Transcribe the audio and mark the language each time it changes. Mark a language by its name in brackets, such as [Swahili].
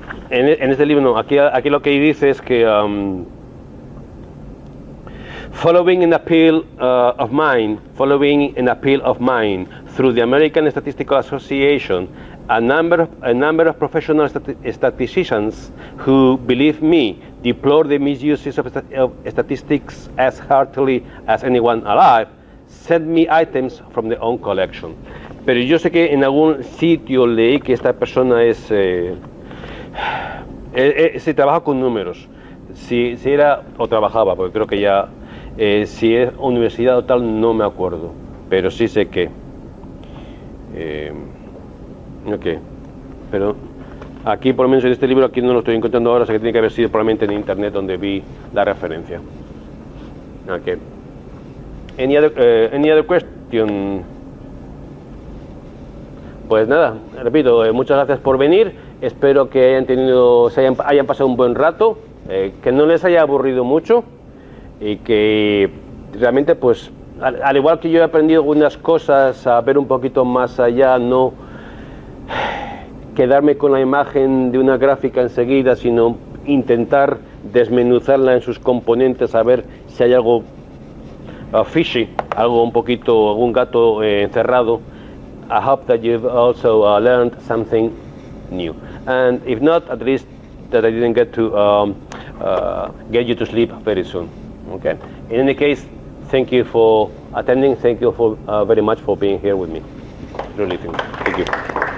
[Spanish] En este libro no, aquí lo que dice es que [English] following an appeal of mine through the American Statistical Association, a number of professional statisticians who, believe me, deplore the misuses of statistics as heartily as anyone alive, sent me items from their own collection. [Spanish] Pero yo sé que en algún sitio leí que esta persona se trabaja con números. Si era o trabajaba, porque creo que ya, si es universidad o tal, no me acuerdo. Pero sí sé que. Ok. Pero aquí, por lo menos en este libro, aquí no lo estoy encontrando ahora, o sea que tiene que haber sido probablemente en internet donde vi la referencia. Ok. Any other question? Pues nada, repito, muchas gracias por venir. Espero que hayan pasado un buen rato, que no les haya aburrido mucho y que realmente, pues, al igual que yo he aprendido algunas cosas, a ver un poquito más allá, no quedarme con la imagen de una gráfica enseguida, sino intentar desmenuzarla en sus componentes, a ver si hay algo fishy, algún gato encerrado. [English] I hope that you've also learned something new, and if not, at least that I didn't get to get you to sleep very soon. Okay. In any case, thank you for attending. Thank you for very much for being here with me. Really, thank you.